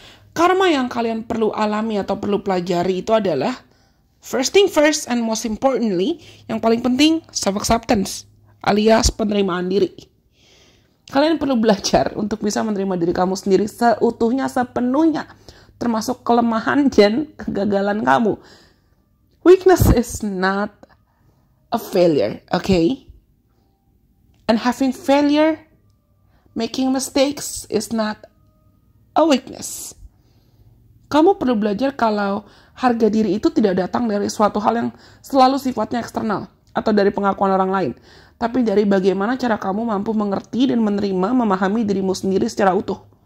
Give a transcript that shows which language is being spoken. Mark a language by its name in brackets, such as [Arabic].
[Indonesian] Karma yang kalian perlu alami atau perlu pelajari itu adalah [English] first thing first and most importantly, [Indonesian] yang paling penting, self-acceptance alias penerimaan diri. Kalian perlu belajar untuk bisa menerima diri kamu sendiri seutuhnya, sepenuhnya, termasuk kelemahan dan kegagalan kamu. [English] Weakness is not a failure, okay? And having failure, making mistakes is not a weakness. [Indonesian] Kamu perlu belajar kalau harga diri itu tidak datang dari suatu hal yang selalu sifatnya eksternal atau dari pengakuan orang lain, tapi dari bagaimana cara kamu mampu mengerti dan menerima, memahami dirimu sendiri secara utuh.